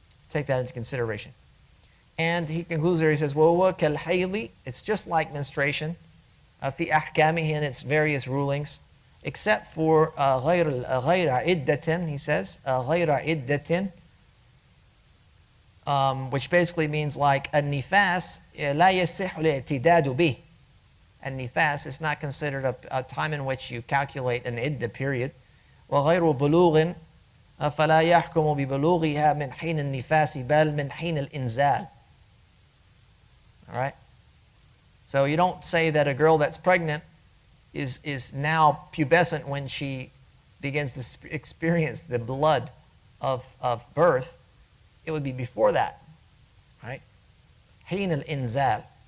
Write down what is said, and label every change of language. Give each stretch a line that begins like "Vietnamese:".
English: Take that into consideration. And he concludes there, he says,
Arabic: وَهُوَ كَالْحَيْضِ,
English: it's just like menstruation,
Arabic: فِي أَحْكَامِهِ,
English: in its various rulings, except for
Arabic: غَيْرَ عِدَّةٍ,
English: he says, غَيْرَ عِدَّةٍ, which basically means like a nifās
Arabic: لَا يَصِحُ الْاعْتِدَادُ بِهِ.
English: A nifās is not considered a time in which you calculate an iddah period.
Arabic: وَغَيْرُ bulūgh فَلَا يَحْكُمُ بِبُلūغِهَا مِنْ حِينِ النِّفَاسِ بَلْ مِنْ حِينِ الْإِنزَالِ.
English: All right? So you don't say that a girl that's pregnant is now pubescent when she begins to experience the blood of birth. It would be before that, right?
Arabic: حين الإنزال.